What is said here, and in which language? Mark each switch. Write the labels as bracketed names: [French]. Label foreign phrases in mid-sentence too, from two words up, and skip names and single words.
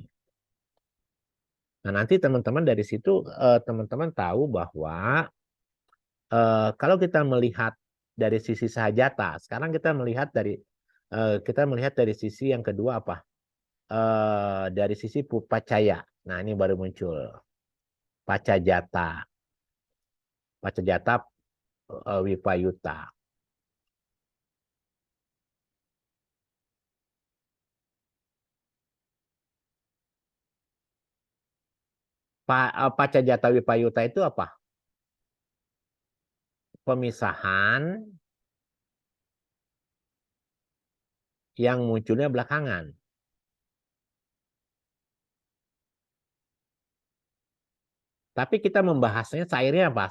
[Indonesian] Nah, nanti teman-teman dari situ teman-teman tahu bahwa kalau kita melihat dari sisi sahajata, sekarang kita melihat dari sisi yang kedua apa? Dari sisi pupacaya. Nah, ini baru muncul. [Pali] Pacajata. Pacajata Wipayuta. Pacajata Wipayuta [Indonesian] itu apa? Pemisahan yang munculnya belakangan. Tapi kita membahasnya cairnya apa?